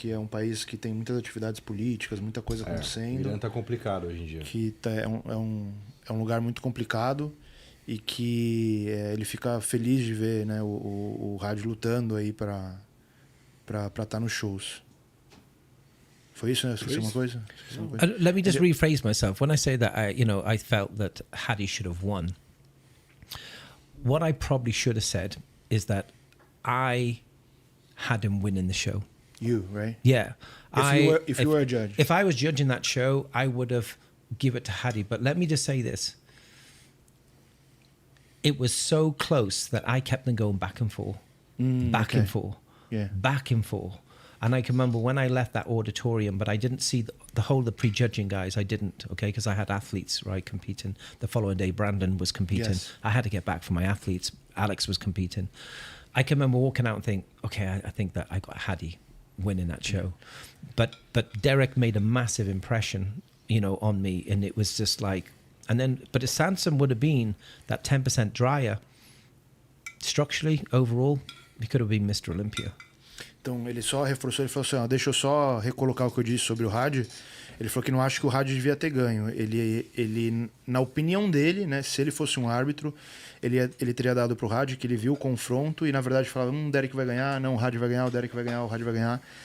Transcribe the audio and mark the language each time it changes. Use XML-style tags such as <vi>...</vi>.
<pt>Que é um país que tem muitas atividades políticas, muita coisa acontecendo. O Irã tá complicado hoje em dia. Que é um lugar muito complicado, e que ele fica feliz de ver, né, o Hadi lutando aí para estar nos shows. Foi isso, né? Esqueci uma coisa?</pt> <en>Let me just rephrase myself. When I say that, I felt that Hadi should have won. What I probably should have said is that I had him winning the show. You, right? Yeah. If you were a judge. If I was judging that show, I would have give it to Hadi. But let me just say this. It was so close that I kept them going back and forth. Back and forth. Yeah. Back and forth. And I can remember when I left that auditorium, but I didn't see the whole of the prejudging guys. I didn't, okay, because I had athletes, right, competing. The following day, Brandon was competing. Yes. I had to get back for my athletes. Alex was competing. I can remember walking out and think, okay, I think that I got Hadi winning that show. But Derek made a massive impression, you know, on me, and it was just like, and then, but if Sansom would have been that 10% drier, structurally, overall, he could have been Mr. Olympia.</en> <pt>Então ele só reforçou, ele falou assim, ó, deixa eu só recolocar o que eu disse sobre o Hadi. Ele falou que não acha que o Hadi devia ter ganho. Ele, na opinião dele, né, se ele fosse um árbitro, ele teria dado pro Hadi, que ele viu o confronto e na verdade falava, o Derek vai ganhar, não, o Hadi vai ganhar, o Derek vai ganhar, o Hadi vai ganhar.</pt>